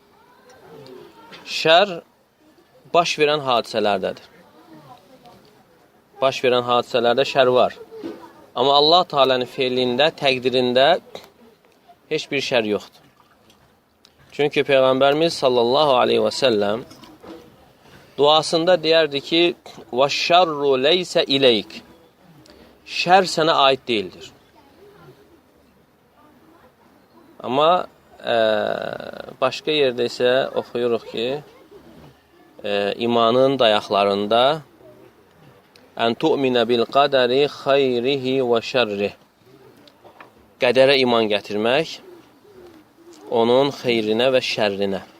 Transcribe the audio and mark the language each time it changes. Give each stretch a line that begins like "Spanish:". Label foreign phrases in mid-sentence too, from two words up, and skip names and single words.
Azerbaijani: Şər baş verən hadisələrdədir. Baş verən hadisələrdə şər var. Amma Allah Teala'nın feilində, təqdirində heç bir şər yoxdur. Çünki Peyğəmbərimiz
Arabic: صلى الله عليه وسلم
Azerbaijani: duasında deyərdi ki,
Arabic: وَالشَّرُّ لَيْسَ إِلَيْكِ
Azerbaijani: Şər sənə aid deyildir. Amma başqa yerdə isə oxuyuruq ki, imanın dayaqlarında
Arabic: أن تؤمن بالقدر خيره وشره
Azerbaijani: qədərə iman gətirmək, onun xeyrinə və şərrinə.